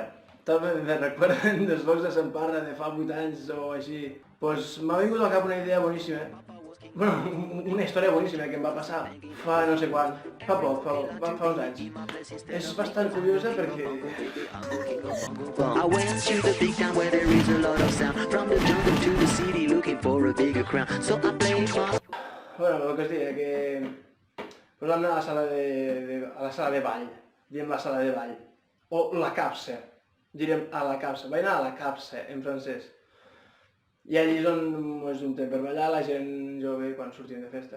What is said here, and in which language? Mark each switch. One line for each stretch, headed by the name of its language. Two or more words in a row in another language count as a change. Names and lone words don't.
Catalan: També
Spanish: me recuerden
Catalan: dels vlogs de Samparra de fa 8 anys o així. Pues m'ha vingut al cap una idea boníssima. Bueno, una història boníssima que em va passar fa no sé quan. Fa poc, fa uns anys. És bastant curiosa perquè...
English: I went to the big town where there is a lot of sound. From the jungle to the city looking for a bigger crown. So I played my...
Catalan: Bueno, el que es deia que... Pues vam anar a la sala de ball. Diem la sala de ball. O la capsa. Direm a la capsa. Vaig anar a la capsa, en francès. I allí és on es juntem per ballar la gent jove quan sortim de festa.